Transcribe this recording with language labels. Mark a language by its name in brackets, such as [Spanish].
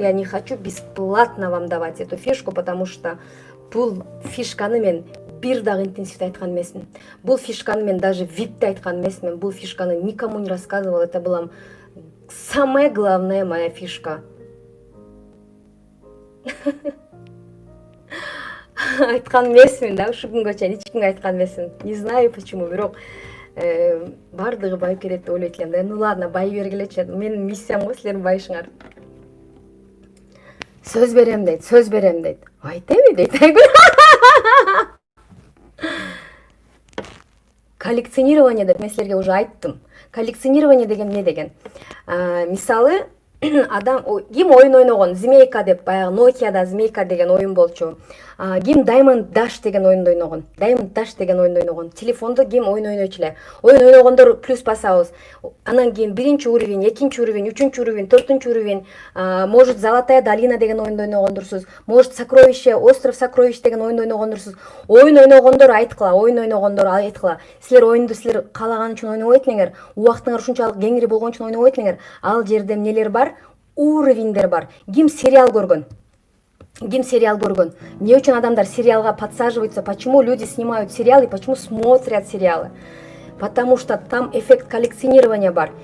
[Russian] Я не хочу бесплатно вам давать эту фишку, потому что [Kyrgyz] бул фишканы мен бир дагы интенсивде айткан эмесмин. Бул фишканы мен даже випте айткан эмесмин. Бул фишканы [Russian] никому не рассказывал. Это была самая главная моя фишка. [Kyrgyz] Айткан эмесмин да, ушу күнгө чейин эч кимге айткан эмесмин. [Russian] Не знаю почему, [Kyrgyz] бирок бардыгы байып кетет деп ойлойт элем да. [Russian] Ну ладно, [Kyrgyz] бай бергилечи. Менин миссиям го силердин байышыңар. Сөз берем дейт. Айтеби дейт. Коллекционирование деп мен силерге уже айттым. Коллекционирование деген эмне деген? Мисалы, адам ким оюн ойногон, змейка деп, баягы Nokia'да змейка деген оюн болчу. Ким Diamond Dash деген оюнду ойногон. Телефондо ким оюн ойночу эле. Оюн ойногондор плюс басабыз. Анан кийин 1-уровень, 2-уровень, 3-уровень, 4-уровень, может Золотая долина деген оюнду ойногондурсуз, может Сокровище, Остров Сокровищ деген оюнду ойногондурсуз. Оюн ойногондор айткыла. Силер оюнду силер каалаган үчүн ойнобойт элеңер. Убактыңар ушунчалык кеңири болгон үчүн ойнобойт элеңер. Ал жерде эмнелер бар? Уровеньдер бар. Ким сериал көргөн? Эмне үчүн адамдар сериалга подсаживаются? [Russian] Почему люди снимают сериалы и почему смотрят сериалы? Потому что там эффект коллекционирования бар.